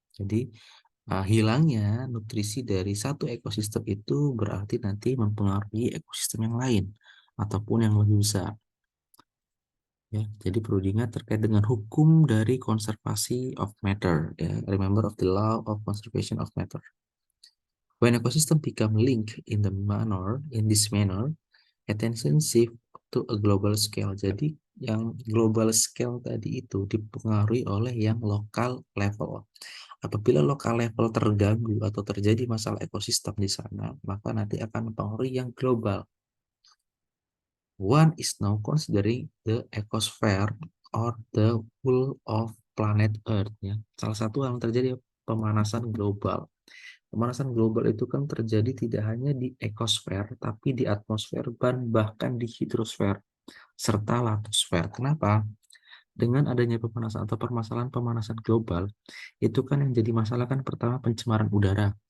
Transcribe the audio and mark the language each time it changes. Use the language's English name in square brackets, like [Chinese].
[Indonesian] Jadi hilangnya nutrisi dari satu ekosistem itu berarti nanti mempengaruhi ekosistem yang lain ataupun yang lebih besar. Ya, jadi perlu diingat terkait dengan hukum dari konservasi [English] of matter. Ya, remember of the law of conservation of matter. When ecosystem become linked in this manner, attention shift to a global scale. [Indonesian] Jadi yang global scale tadi itu dipengaruhi oleh yang local level. Apabila local level terganggu atau terjadi masalah ekosistem di sana, maka nanti akan mempengaruhi yang global. [English] One is now considering the ecosphere or the whole of planet Earth. Ya. [Indonesian] Salah satu yang terjadi pemanasan global. Pemanasan global itu kan terjadi tidak hanya di ekosfer, tapi di atmosfer dan bahkan di hidrosfer serta litosfer. Kenapa? Dengan adanya pemanasan atau permasalahan pemanasan global, itu kan yang jadi masalah kan pertama pencemaran udara.